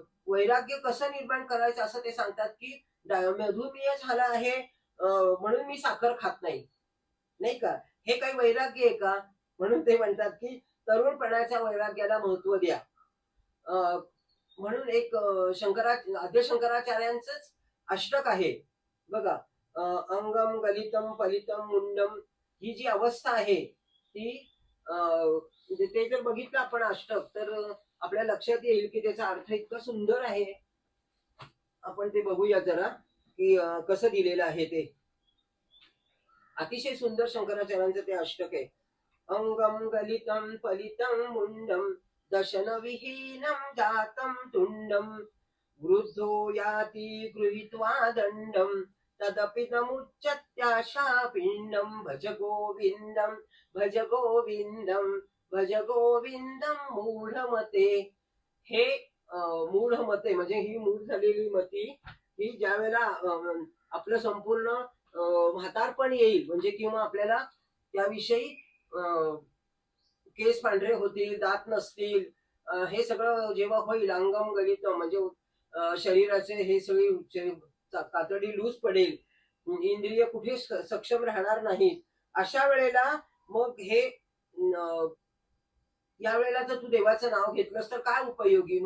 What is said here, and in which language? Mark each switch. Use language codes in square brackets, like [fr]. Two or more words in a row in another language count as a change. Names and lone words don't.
[mr] वैराग्य कसं निर्माण करायचं असं ते सांगतात की मधुमेह झाला आहे म्हणून मी साखर खात नाही, नाही का. हे काही वैराग्य आहे का. म्हणून ते म्हणतात की तरुणपणाच्या वैराग्याला महत्व द्या. म्हणून एक आद्य शंकराचार्यांच अष्टक आहे बघा. [sa] अंगम गलितम फलितम मुंडम [mr] ही जी अवस्था आहे ती ते जर बघितलं आपण अष्टक तर आपल्या लक्षात येईल की त्याचा अर्थ इतका सुंदर आहे. आपण ते बघूया जरा की कसं दिलेलं आहे ते. अतिशय सुंदर शंकराचार्यांचं ते अष्टक आहे. [sa] अंगम गलितम फलितम मुंडम दशन विहीनम जातम तुंडम वृद्धो याति गृहीत्वा दंडम तदपि नमुच्यत्याशा पिंडम भज गोविंदम भज गोविंदम भज गोविंदम मूढमते. [mr] हे मूढमते म्हणजे ही मूढ झालेली मती ही ज्या वेळेला आपलं संपूर्ण म्हातारपण येईल म्हणजे किंवा आपल्याला त्याविषयी केस पांढरे होतील, दात नसतील, हे सगळं जेव्हा होईल, [sa] अंगम गलित [mr] म्हणजे शरीराचे हे सगळी कातडी लूज पडेल, इंद्रिय कुठे सक्षम राहणार नाहीत, अशा वेळेला मग हे या वेळेला जर तू देवाचं नाव घेतलंस तर काय उपयोगी.